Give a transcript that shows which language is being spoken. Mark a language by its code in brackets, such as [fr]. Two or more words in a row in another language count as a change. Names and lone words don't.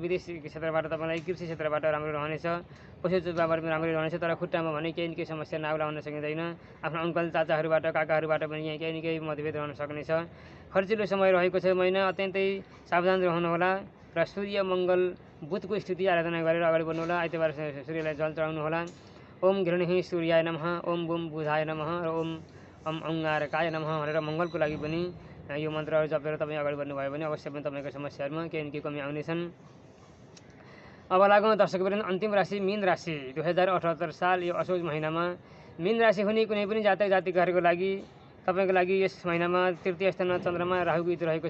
[ne] विदेशी क्षेत्रबाट तपाईँलाई कृषि क्षेत्रबाट राम्रो रहनेछ। पशु चौपाईबाट पनि राम्रै रहनेछ। तर खुट्टामा भने केही न केही समस्या नाउला हुन सकिँदैन। आफ्नो अङ्कल, चाचाहरूबाट, काकाहरूबाट पनि यहाँ केही न केही मतभेद रहन सक्नेछ। खर्चिलो समय रहेको छ महिना। अत्यन्तै सावधान रहनुहोला। र सूर्य, मङ्गल, बुधको स्थिति आराधना गरेर अगाडि बढ्नुहोला। आइतबार सूर्यलाई जल चढाउनुहोला। [sa] ओम घृणिः सूर्याय नमः, ओम बुम बुधाय नमः [ne] र [sa] ओम अङ्गारकाय नमः [ne] भनेर मङ्गलको लागि पनि यो मन्त्रहरू जपेर तपाईँ अगाडि बढ्नुभयो भने अवश्य पनि तपाईँको समस्याहरूमा केही न केही कमी आउनेछन्। अब लागौँ दर्शकवृन्द अन्तिम राशि मीन राशि। 2078 साल यो असोज महिनामा मीन राशि हुने कुनै पनि जातक जातिकाहरूको लागि तपाईँको लागि यस महिनामा तृतीय स्थानमा चन्द्रमा राहुको युति रहेको छ।